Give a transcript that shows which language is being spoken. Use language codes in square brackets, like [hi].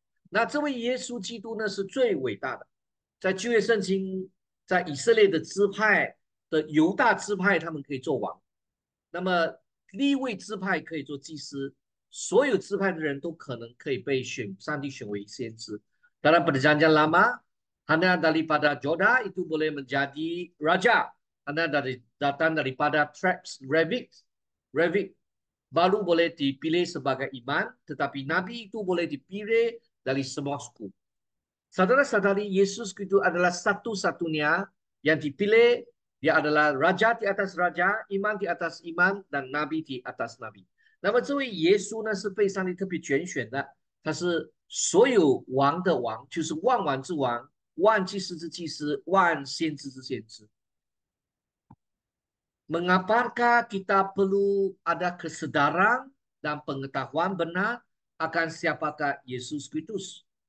[zh] 那这位耶稣基督呢是最伟大的，在旧约圣经，在以色列的支派的犹大支派，他们可以做王，那么利未支派可以做祭司，所有支派的人都可能可以被上帝选为先知。 [ms] Dalam perjanjian lama, hanya daripada Joda itu boleh menjadi raja, hanya datang daripada tribes Revit baru boleh dipilih sebagai iman, tetapi nabi itu boleh dipilih dari semua suku. Saudara-saudari, Yesus itu adalah satu-satunya yang dipilih. Dia adalah raja di atas raja, iman di atas iman, dan nabi di atas nabi. [zh] 那么这位耶稣呢，是被上帝特别拣选的，他是所有王的王，就是万王之王，万祭司之祭司，万先知之先知。 [ms] Mengapakah kita perlu ada kesedaran dan pengetahuan benar akan siapakah Yesus Kristus？